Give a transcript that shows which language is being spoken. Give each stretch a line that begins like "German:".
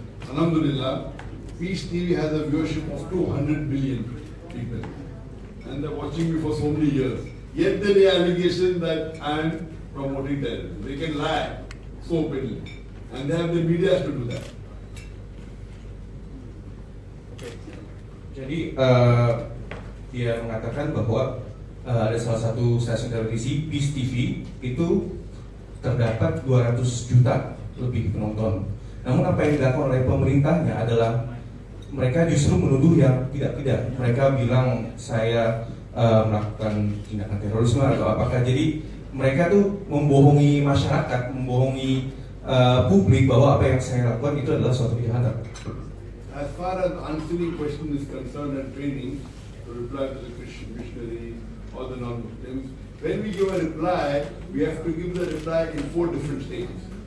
English: Alhamdulillah, Peace TV has a viewership of 200 million people, and they're watching me for so many years. Yet there is allegation that I am promoting terrorism. They can lie so openly, and they have the media to do that.
Indonesian: Jadi dia mengatakan bahwa ada salah satu stasiun televisi Peace TV itu terdapat 200 juta lebih penonton. Namun apa yang dilakukan oleh pemerintahnya adalah mereka justru menuduh yang tidak. Mereka bilang saya melakukan tindakan terorisme atau apakah. Jadi mereka tuh membohongi masyarakat, membohongi publik bahwa apa yang saya lakukan itu adalah suatu kejahatan.
English: As far as answering question is concerned and training to reply to the Christian missionary or the non-Muslims, when we give a reply, we have to give the reply in 4 different stages.